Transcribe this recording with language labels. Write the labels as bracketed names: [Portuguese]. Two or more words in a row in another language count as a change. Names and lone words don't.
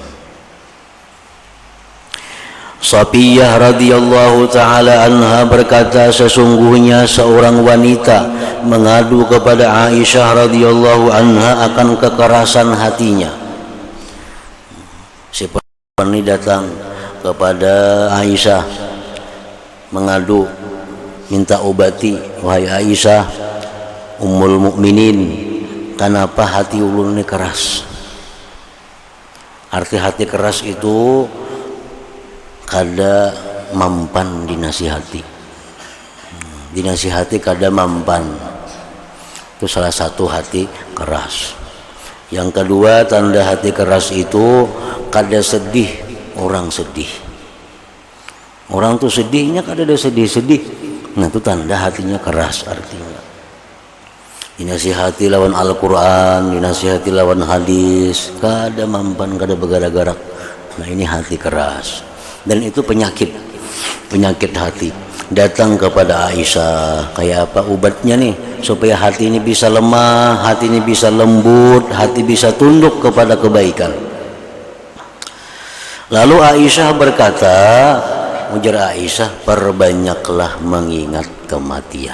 [Indonesian] Safiyah [Arabic] رضي الله تعالى عنها [Indonesian] berkata, sesungguhnya seorang wanita mengadu kepada Aisyah [Arabic] رضي الله عنها [Indonesian] akan kekerasan hatinya. Si perempuan ini datang kepada Aisyah mengadu, minta obati, wahai Aisyah [Arabic] أم المؤمنين, [Indonesian] kenapa hati ulun ini keras? Arti hati keras itu [Banjar] kada mampan [Indonesian] dinasihati, dinasihati [Banjar] kada mampan, [Indonesian] itu salah satu hati keras. Yang kedua, tanda hati keras itu kada sedih, orang sedih, orang tuh sedihnya kada ada sedih-sedih, nah itu tanda hatinya keras. Artinya dinasihati lawan Al-Quran, dinasihati lawan hadis, [Banjar] kada mampan, [Indonesian] kada bergerak-gerak, nah ini hati keras. Dan itu penyakit hati. Datang kepada Aisyah, kayak apa obatnya nih supaya hati ini bisa lemah, hati ini bisa lembut, hati bisa tunduk kepada kebaikan. Lalu Aisyah berkata, ujar Aisyah, perbanyaklah mengingat kematian.